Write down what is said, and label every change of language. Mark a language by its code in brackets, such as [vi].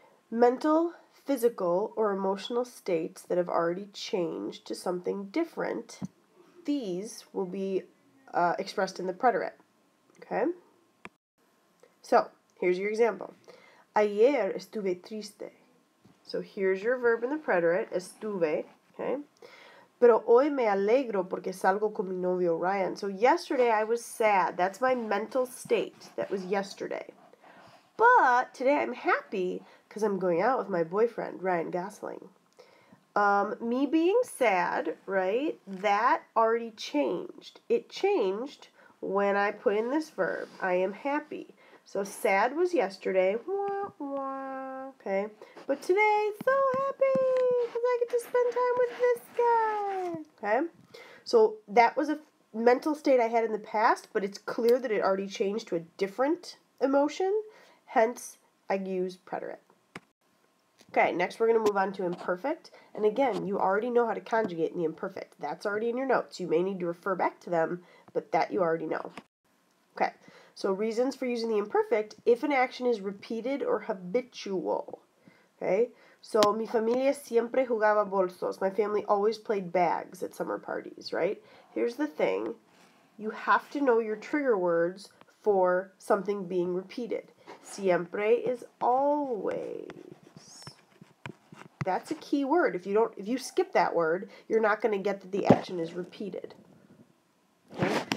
[en] Mental, physical, or emotional states that have already changed to something different, these will be expressed in the preterite. Okay? So, here's your example. [es] Ayer estuve triste. [en] So here's your verb in the preterite, estuve, okay? [es] Pero hoy me alegro porque salgo con mi novio Ryan. [en] So yesterday I was sad. That's my mental state. That was yesterday. But today I'm happy because I'm going out with my boyfriend, Ryan Gosling. Me being sad, right, that already changed. It changed when I put in this verb, I am happy. So sad was yesterday, wah, wah, okay? But today, so happy because I get to spend time with this guy, okay? So that was a mental state I had in the past, but it's clear that it already changed to a different emotion. Hence, I use preterite. Okay, next we're going to move on to imperfect. And again, you already know how to conjugate in the imperfect. That's already in your notes. You may need to refer back to them, but that you already know. Okay, so reasons for using the imperfect, if an action is repeated or habitual. Okay, so [es] mi familia siempre jugaba bolsos. [en] My family always played bags at summer parties, right? Here's the thing. You have to know your trigger words for something being repeated. Siempre is always. That's a key word. If you skip that word, you're not going to get that the action is repeated. Okay?